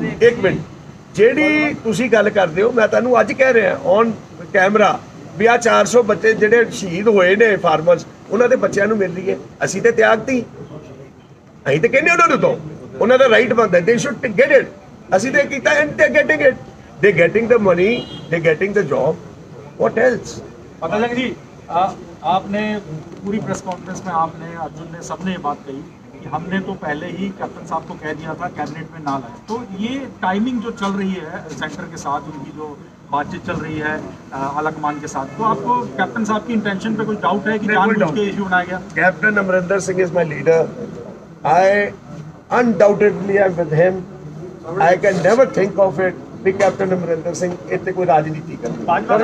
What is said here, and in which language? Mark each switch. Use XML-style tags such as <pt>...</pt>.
<pa>ਇੱਕ ਮਿੰਟ, ਜਿਹੜੀ ਤੁਸੀਂ ਗੱਲ ਕਰਦੇ ਹੋ ਮੈਂ ਤੁਹਾਨੂੰ ਅੱਜ ਕਹਿ ਰਿਹਾ ਔਨ ਕੈਮਰਾ ਵੀ ਆ 400 ਬੱਚੇ ਜਿਹੜੇ ਸ਼ਹੀਦ ਹੋਏ ਨੇ ਫਾਰਮਰਸ, ਉਹਨਾਂ ਦੇ ਬੱਚਿਆਂ ਨੂੰ ਮਿਲ ਰਹੀ ਹੈ। ਅਸੀਂ ਤੇ ਤਿਆਗਤੀ, ਅਸੀਂ ਤੇ ਕਹਿੰਦੇ ਉਹਨਾਂ ਨੂੰ ਤੋਂ ਉਹਨਾਂ ਦਾ ਰਾਈਟ ਬਣਦਾ,</pa> <en>They should get it.</en> <pa>ਅਸੀਂ ਤੇ ਕੀਤਾ</pa> <en>And they getting it, they getting the money, they getting the job, what else?</en> <hi>पता लग जी आपने पूरी प्रेस कॉन्फ्रेंस में आपने अर्जुन ने सबने ये बात कही कि हमने तो पहले ही कैप्टन साहब को कह दिया था कैबिनेट में ना लाए। तो ये टाइमिंग जो चल रही है सेंटर के साथ, उनकी जो बातचीत चल रही है अलकमान के साथ, तो आपको कैप्टन साहब की इंटेंशन पे कोई डाउट है कि जानबूझ के इशू बनाया गया?</hi> <en>Captain Amarinder Singh is my leader. I undoubtedly am with him. I can never think of it</en> <pa>we captain Amarinder Singh ਇੱਥੇ ਕੋਈ ਰਾਜਨੀਤੀ ਕਰਦਾ।</pa>